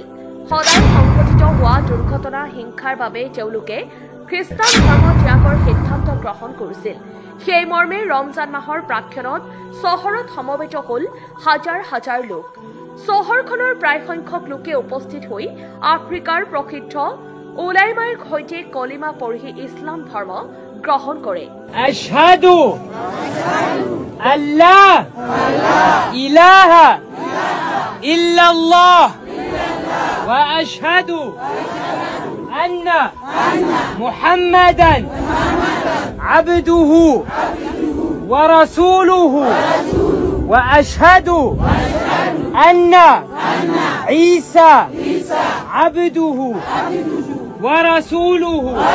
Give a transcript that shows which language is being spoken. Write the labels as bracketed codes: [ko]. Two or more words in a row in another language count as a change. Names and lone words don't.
[as] সদায় সংঘটিত হোৱা দুৰ্ঘটনা হিংসাৰ বাবে তেওঁলোকে খ্ৰীষ্টান ধৰ্ম ত্যাগৰ সিদ্ধান্ত গ্ৰহণ কৰিছিল। সেই মৰ্মে ৰমজান মাহৰ প্ৰাক্ষণত চহৰত সমবেত হ'ল হাজাৰ হাজাৰ লোক। চহৰখনৰ প্ৰায় সংখ্যক লোকে উপস্থিত হৈ আফ্ৰিকাৰ প্ৰসিদ্ধ উলাইমাৰ সৈতে কলিমা পঢ়ি ইছলাম ধৰ্ম গ্ৰহণ কৰে। [ar] أشهد أن لا إله إلا الله وأشهد أن محمدا عبده ورسوله وأشهد أن عيسى عبده ورسوله.